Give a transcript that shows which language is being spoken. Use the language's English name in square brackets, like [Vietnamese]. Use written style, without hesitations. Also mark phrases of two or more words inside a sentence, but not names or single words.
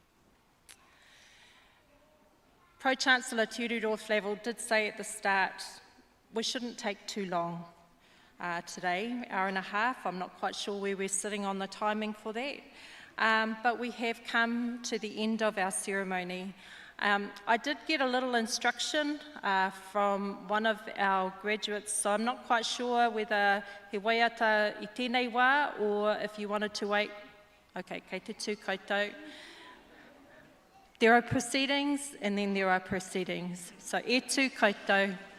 [English] Pro-Chancellor Tiururo Flavel did say at the start, we shouldn't take too long today, hour and a half. I'm not quite sure where we're sitting on the timing for that. But we have come to the end of our ceremony. I did get a little instruction from one of our graduates, so I'm not quite sure whether [Māori] he waiata I tēnei wā [English] or if you wanted to wait. [Māori] Okay, kei te tū koutou. [English] There are proceedings and then there are proceedings. [Māori] So e tū koutou.